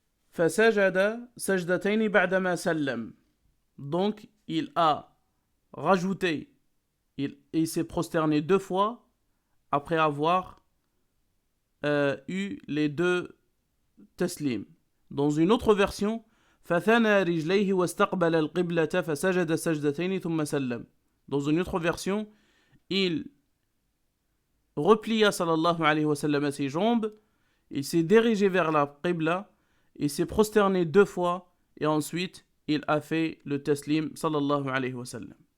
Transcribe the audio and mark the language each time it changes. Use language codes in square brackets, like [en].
[ar] فَسَجَدَ سَجْدَتَيْنِ بَعْدَمَا سَلَّمَ. [fr] Donc il a rajouté, il s'est prosterné 2 fois après avoir eu les 2 taslim. Dans une autre version, [ar] فَثَنَى رِجْلَيْهِ وَاسْتَقْبَلَ الْقِبْلَةَ فَسَجَدَ سَجْدَتَيْنِ ثُمَّ سَلَّمَ. [fr] Dans une autre version, il replia sallallahu alayhi wa sallam ses jambes, il s'est dirigé vers la qibla, il s'est prosterné 2 fois et ensuite il a fait le taslim sallallahu alayhi wa sallam.